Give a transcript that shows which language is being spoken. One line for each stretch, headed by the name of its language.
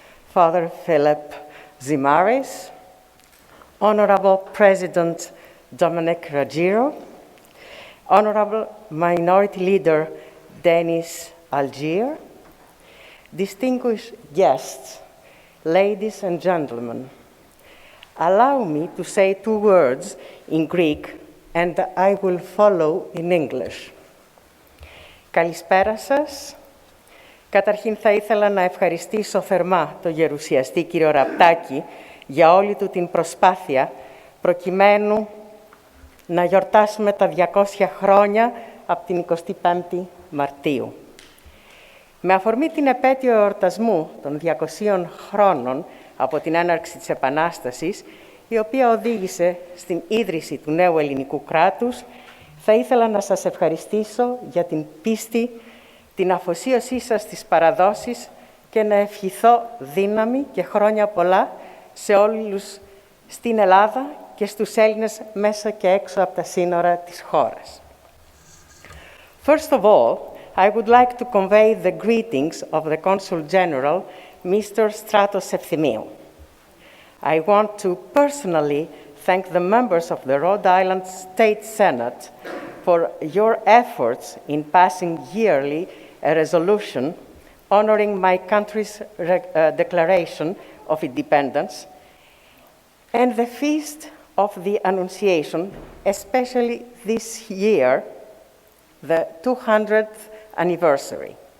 English: Father Philip Zamarias, Honorable President Dominic Ruggiero, Honorable Minority Leader Denise Algier, distinguished guests, ladies and gentlemen, allow me to say 2 words in Greek and I will follow in English.
Greek: Καλησπέρα σας. Καταρχήν θα ήθελα να ευχαριστήσω θερμά τον γερουσιαστή κύριο Ραπτάκη για όλη του την προσπάθεια προκειμένου να γιορτάσουμε τα 200 χρόνια από την 25η Μαρτίου. Με αφορμή την επέτειο εορτασμού των 200 χρόνων από την έναρξη της Επανάστασης, η οποία οδήγησε στην ίδρυση του νέου ελληνικού κράτους, θα ήθελα να σας ευχαριστήσω για την πίστη, την αφοσίωσή σας στις παραδόσεις και να ευχηθώ δύναμη και χρόνια πολλά σε όλους στην Ελλάδα και στους Έλληνες μέσα και έξω από τα σύνορα της χώρας.
English: First of all, I would like to convey the greetings of the Consul General, Mr. Stratos Ευθυμίου. I want to personally thank the members of the Rhode Island State Senate for your efforts in passing yearly a resolution honoring my country's declaration of independence and the feast of the Annunciation, especially this year, the 200th anniversary.